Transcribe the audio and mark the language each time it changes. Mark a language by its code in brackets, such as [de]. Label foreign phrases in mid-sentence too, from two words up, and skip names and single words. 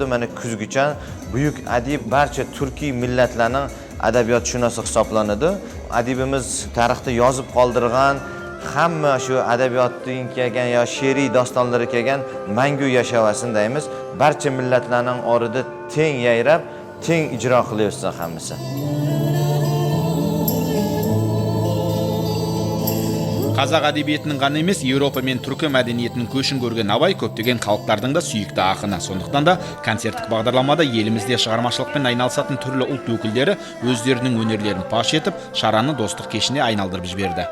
[uz] Mana kuzgacha buyuk adib barcha turkiy millatlarning adabiyotshunosi hisoblanadi. Adibimiz tarixda yozib qoldirgan hamma shu adabiyotdan kelgan yo she'riy dostonlari kelgan mangu yashavasin deymiz. Barcha millatlarning orida teng yayrab, teng ijro qilyapsan hammasi. [kk] Қазақ әдебиетінің ғана емес, Еуропа мен түркі мәдениетінің көшін көрген Абай көптеген халықтардың да сүйікті ақыны. Сондықтан да концерттік бағдарламада елімізде шығармашылықпен айналысатын түрлі ұлт өкілдері өздерінің өнерлерін паш етіп, шараны достық кешіне айналдырып жіберді.